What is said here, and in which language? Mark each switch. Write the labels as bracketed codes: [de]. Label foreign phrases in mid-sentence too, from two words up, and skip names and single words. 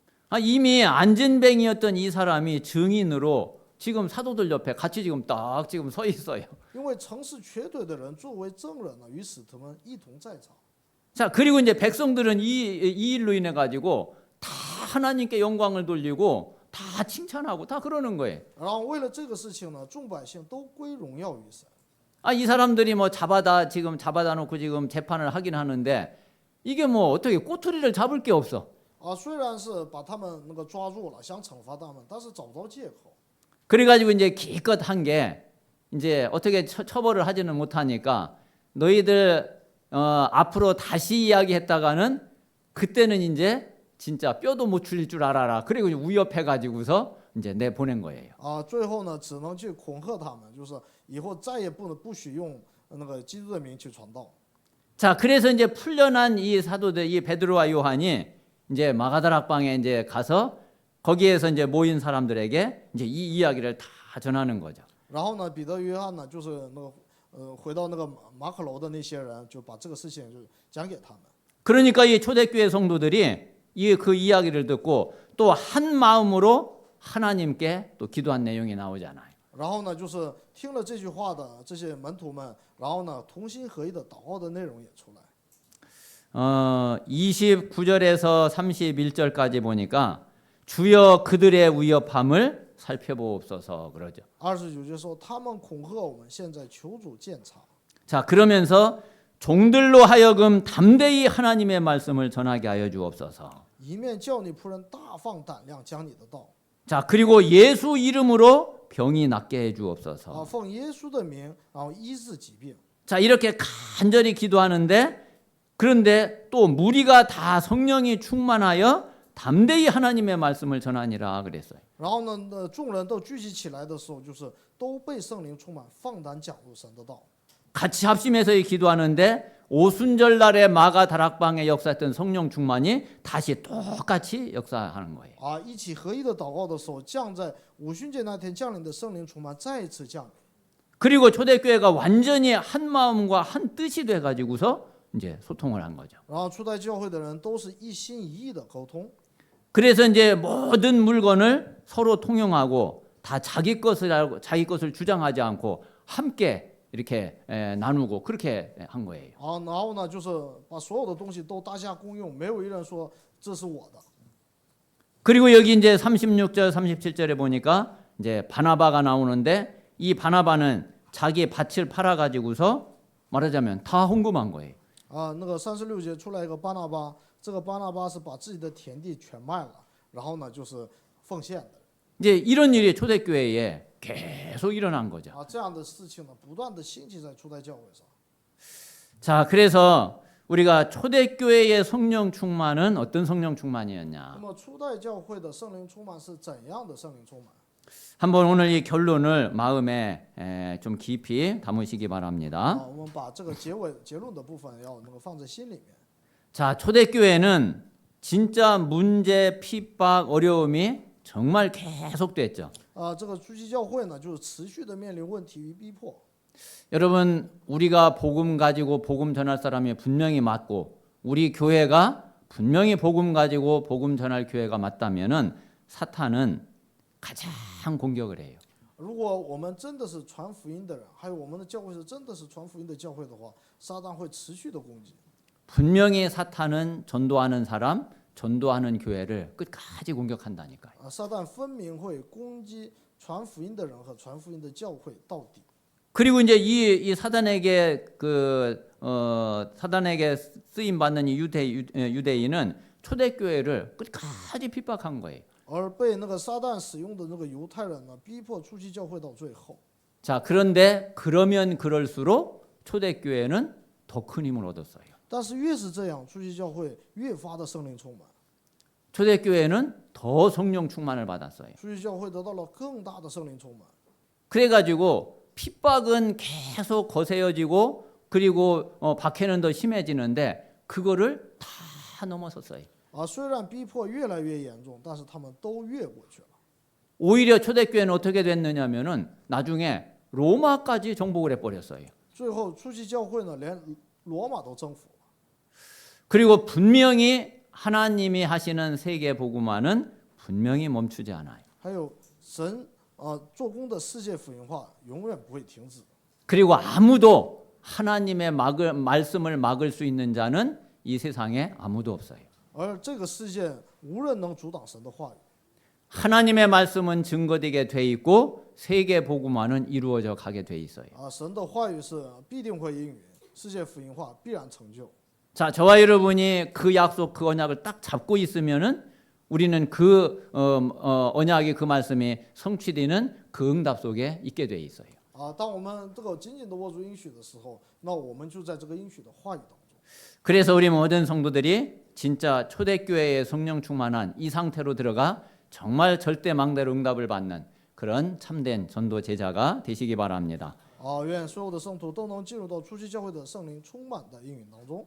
[ko] 이미 안전뱅이였던 이 사람이 증인으로 지금 사도들 옆에 같이 지금 딱 지금 서 있어요. [zh] 因为城市瘸腿的人作为证人呢，与使徒们一同在场。 [ko] 자, 그리고 이제 백성들은 이 일로 인해 가지고 다 하나님께 영광을 돌리고 다 칭찬하고 다 그러는 거예요. [zh] 然后为了这个事情呢，众百姓都归荣耀于神。 [ko] 이 사람들이 뭐 잡아다 놓고 지금 재판을 하긴 하는데 이게 뭐 어떻게 꼬투리를 잡을 게 없어. [zh] 虽然是把他们那个抓住了，想惩罚他们，但是找不着借口。 [ko] 그래가지고 이제 기껏 한 게 이제 어떻게 처벌을 하지는 못하니까 너희들 앞으로 다시 이야기했다가는 그때는 이제 진짜 뼈도 못 추릴 줄 알아라. 그리고 위협해가지고서 이제 내보낸 거예요. [zh] 最后呢，只能去恐吓他们，就是以后再也不许用那个基督的名去传道。 [ko] 자, 그래서 이제 풀려난 이 사도들, 이 베드로와 요한이 이제 마가다락방에 이제 가서 거기에서 이제 모인 사람들에게 이제 이 이야기를 다 전하는 거죠. [zh] 然后呢，彼得、约翰呢，就是那个回到那个马可楼的那些人，就把这个事情就讲给他们。 [ko] 그러니까 이 초대교회 성도들이 그 이야기를 듣고 또 한 마음으로 하나님께 또 기도한 내용이 나오잖아요. [zh] 然后呢，就是听了这句话的这些门徒们，然后呢，同心合意的祷告的内容也出来。 [ko] 29절에서 31절까지 보니까 주여 그들의 위협함을 살펴보옵소서 그러죠. [zh] 29 节说，他们恐吓我们，现在求主鉴察。 [ko] 자, 그러면서 종들로 하여금 담대히 하나님의 말씀을 전하게 하여 주옵소서. [zh] 一面叫你仆人大放胆量讲你的道。 [ko] 자, 그리고 예수 이름으로 병이 낫게 해 주옵소서. [zh] 奉耶稣的名，然后医治疾病。 [ko] 자, 이렇게 간절히 기도하는데 그런데 또 무리가 다 성령이 충만하여 담대히 하나님의 말씀을 전하니라 그랬어요. [zh] 然后呢，众人都聚集起来的时候，就是都被圣灵充满，放胆讲入神的道。 [ko] 같이 합심해서 기도하는데 오순절 날에 마가 다락방에 역사했던 성령 충만이 다시 똑같이 역사하는 거예요. [zh] 一起合一的祷告的时候，降在五旬节那天降临的圣灵充满再一次降临。 [ko] 그리고 초대교회가 완전히 한 마음과 한 뜻이 돼 가지고서 이제 소통을 한 거죠. [zh] 然后初代教会的人都是一心一意的沟通， [ko] 그래서 이제 모든 물건을 서로 통용하고 다 자기 것을 알고 자기 것을 주장하지 않고 함께 이렇게 나누고 그렇게 한 거예요. [zh] 然后呢，就是把所有的东西都大家公用，没有一人说这是我的。 [ko] 그리고 여기 이제 36절, 37절에 보니까 이제 바나바가 나오는데 이 바나바는 자기 밭을 팔아 가지고서 말하자면 다 헌금한 거예요. [zh] 那个36节出来一个巴拿巴，这个巴拿巴是把自己的田地全卖了，然后呢就是奉献的。 [ko] 이제 이런 일이 초대교회에 계속 일어난 거죠. [zh] 这样的事情呢，不断的兴起在初代教会上。 [ko] 자, 그래서 우리가 초대교회의 성령 충만은 어떤 성령 [zh] 那 [ko] 충만이었냐? [zh] 么初代教会的圣灵充满是怎样的圣灵充满？ [ko] 한번 오늘 이 결론을 마음에 좀 깊이 담으시기 啊， 바랍니다. [zh] 我们把这个结论的部分要能够放在心里面。 [ko] 자, 초대교회는 진짜 문제, 핍박, 어려움이 정말 계속됐죠. [zh] 这个初期教会呢，就是持续的面临问题与逼迫。 [ko] 여러분, 우리가 복음 가지고 복음 전할 사람이 분명히 맞고 우리 교회가 분명히 복음 가지고 복음 전할 교회가 맞다면은 사탄은 가장 공격을 해요. [zh] 如果我们真的是传福音的人，还有我们的教会是真的是传福音的教会的话，撒旦会持续的攻击。 [ko] 분명히 사탄은 전도하는 사람, 전도하는 교회를 끝까지 공격한다니까요. [zh] 撒旦分明会攻击传福音的人和传福音的教会到底。 [ko] 그리고 이제 이 사단에게 사단에게 쓰임 받는 이 유대인은 초대교회를 끝까지 핍박한 거예요. [zh] 而被那个撒旦使用的那个犹太人呢，逼迫初期教会到最后。 [ko] 자, 그런데 그러면 그럴수록 초대교회는 더 큰 힘을 얻었어요. [zh] 但是越是这样，初期教会越发的圣灵充满， [ko] 초대교회는 더 성령 충만을 받았어요. [zh] 初期教会得到了更大的圣灵充满。 [ko] 그래가지고 핍박은 계속 거세어지고 그리고 박해는 더 심해지는데 그거를 다 넘어섰어요. [zh] 虽然逼迫越来越严重，但是他们都越过去了。 [ko] 오히려 초대교회는 어떻게 됐느냐면은 나중에 로마까지 정복을 해버렸어요. [zh] 最后初期教会呢，连罗马都征服了。 [ko] 그리고 분명히 하나님이 하시는 세계 복음화는 분명히 멈추지 않아요. [zh] 还有神做工的世界福音化永远不会停止。 [ko] 그리고 아무도 하나님의 말씀을 막을 수 있는 자는 이 세상에 아무도 없어요. [zh] 而这个世界无人能阻挡神的话语。 [ko] 하나님의 말씀은 증거되게 돼 있고 세계 복음화는 이루어져 가게 돼 있어요. [zh] 神的话语是必定会应允，世界福音化必然成就。 [ko] 자, 저와 여러분이 그 약속, 그 언약을 딱 잡고 있으면은 우리는 그 언약이 그 말씀이 성취되는 그 응답 속에 있게 돼 있어요. [zh] 当我们这个紧紧的握住应许的时候，那我们就在这个应许的话语当中。 [ko] 그래서 우리 모든 성도들이 진짜 초대교회의 성령 충만한 이 상태로 들어가 정말 절대 망대로 응답을 받는 그런 참된 전도 제자가 되시기 바랍니다. [zh] 愿所有的圣徒都能进入到初期教会的圣灵充满的应允当中。